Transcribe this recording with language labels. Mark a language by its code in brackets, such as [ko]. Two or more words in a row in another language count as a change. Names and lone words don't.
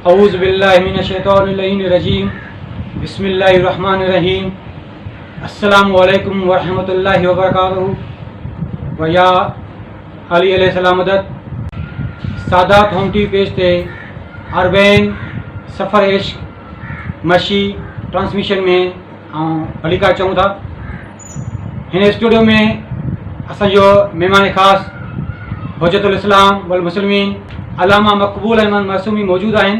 [ar] أعوذ بالله من الشيطان الرجيم بسم الله الرحمن الرحيم السلام عليكم ورحمة الله وبركاته ويا علي عليه السلام [sd] मदद सादात होम टीवी पेज ते अरबैन सफ़र इश्क मशी ट्रांसमिशन में हलीका चऊं था। हिन स्टूडियो में असो मेहमान ख़ास [ar] حجة الإسلام والمسلمين [sd] अल्लामा मक़बूल अहमद मासूमी मौजूद आहिनि।